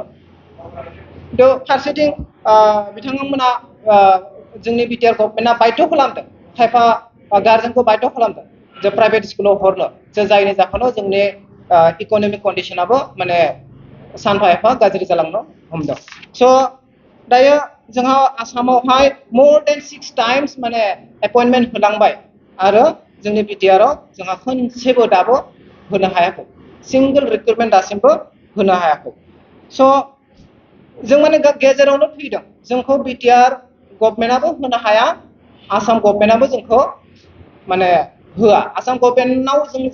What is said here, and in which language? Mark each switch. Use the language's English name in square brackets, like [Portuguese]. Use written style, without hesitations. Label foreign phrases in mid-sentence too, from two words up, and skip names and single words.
[Bodo] फारसेथिं बिथांमोना जोंनि बिटिआर गभर्नमेन्टआ बाध्य खालामदों, खायफा गार्जेनखौ बाध्य खालामदों जे प्राइभेट स्कुलाव हरनो, जायनि जाहोनाव जोंनि इक'नमिक कन्डिसनाबो माने सानफा एफा गाज्रि जालांनो हमदों स' दायो जोंहा आसामावहाय [English] more than 6 times [Bodo] माने एपइन्टमेन्ट होलांबाय आरो जोंनि बिटिआरआव जोंहा खनसेबो दाबो होनो हायाखै सिंगल रिक्रुटमेन्ट दासिमबो होनो हायाखै स' जों माने गेजेरावनो फैदों जोंखौ बिटिआर गभर्नमेन्टआबो होनो हाया आसाम गभर्नमेन्टआबो जोंखौ माने होआ आसाम गभर्नमेन्टआव जों